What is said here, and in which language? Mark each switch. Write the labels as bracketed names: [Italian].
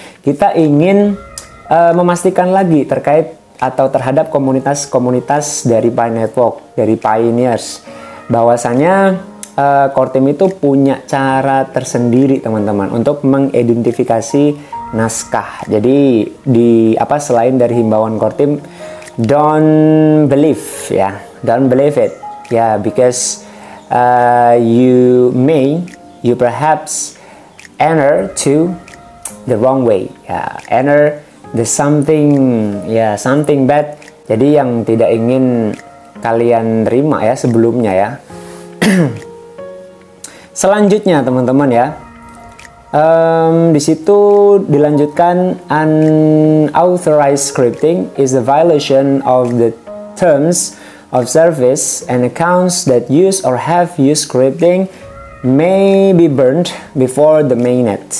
[Indonesian] Kita ingin memastikan lagi terkait atau terhadap komunitas-komunitas dari Pi Network, dari pioneers, bahwasanya core team itu punya cara tersendiri teman-teman untuk mengidentifikasi naskah. Jadi selain dari himbauan core team, [English] don't believe it. Yeah, because you perhaps enter to the wrong way. Enter the something bad. [Indonesian] Jadi yang tidak ingin kalian terima ya sebelumnya ya. Selanjutnya teman-teman ya, di situ dilanjutkan, [English] unauthorized scripting is a violation of the terms of service, and accounts that use or have used scripting may be burned before the mainnet.